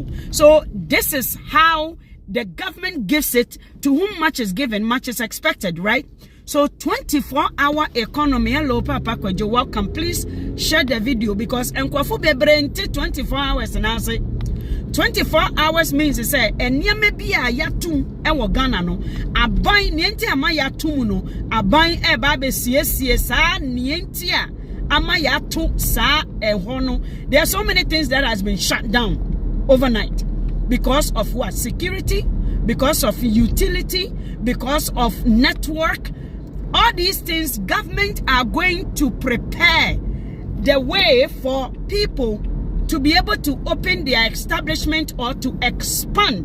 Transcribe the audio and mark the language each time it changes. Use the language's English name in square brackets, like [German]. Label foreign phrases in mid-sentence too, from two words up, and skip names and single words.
[English] So this is how the government gives it. To whom much is given, much is expected, right? So 24-hour economy. Hello, Papa Kwejo, welcome. Please share the video because [Akan] enkwafu bebrente 24 hours [English] and I say 24 hours means say [Akan] enyame bia yatum ewo Ghana no aban nienti ama yatum no aban e ba be siesie sa nienti a amaya to sa hono. [English] There are so many things that has been shut down overnight because of what? Security, because of utility, because of network. All these things, government are going to prepare the way for people to be able to open their establishment or to expand.